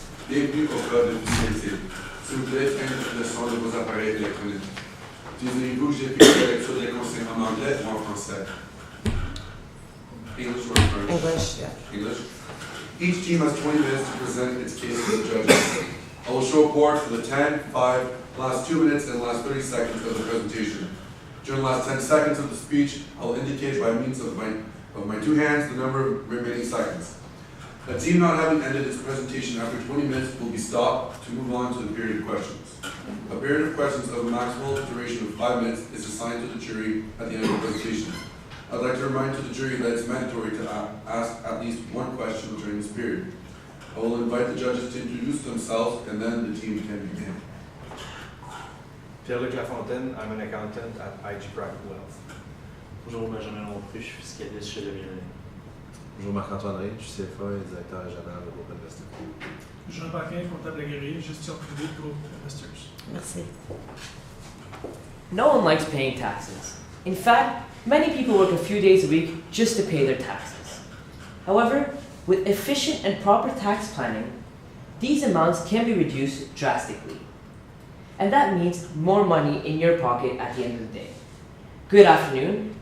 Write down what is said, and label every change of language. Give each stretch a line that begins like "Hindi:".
French: Bienvenue au code de fiscalité. S'il vous plaît, faites le son de vos appareils électroniques. Désirez-vous que j'effectue la lecture des consignes en anglais ou en français?
English: English or French? English, yeah. English. Each team has 20 minutes to present its case to the judges. I will show report for the 10, 5, last 2 minutes, and last 30 seconds of the presentation. During the last 10 seconds of the speech, I will indicate by means of my two hands the number of remaining seconds. A team not having ended its presentation after 20 minutes will be stopped to move on to the period of questions. A period of questions of a maximal duration of 5 minutes is assigned to the jury at the end of the presentation. I'd like to remind to the jury that it's mandatory to ask at least one question during this period. I will invite the judges to introduce themselves and then the team can begin. Pierre-Luc Lafontaine, I'm an accountant at IG Private Wealth.
French: Bonjour, Benjamin Lompré, je suis fiscaliste chez Demirel. Bonjour Marc-Antoine Ray, je suis CFA et directeur régional de groupe Investor. Jean Paquin, comptable agréé, gestion privée, groupe Investors. Merci.
English: No one likes paying taxes. In fact, many people work a few days a week just to pay their taxes. However, with efficient and proper tax planning, these amounts can be reduced drastically. And that means more money in your pocket at the end of the day. Good afternoon.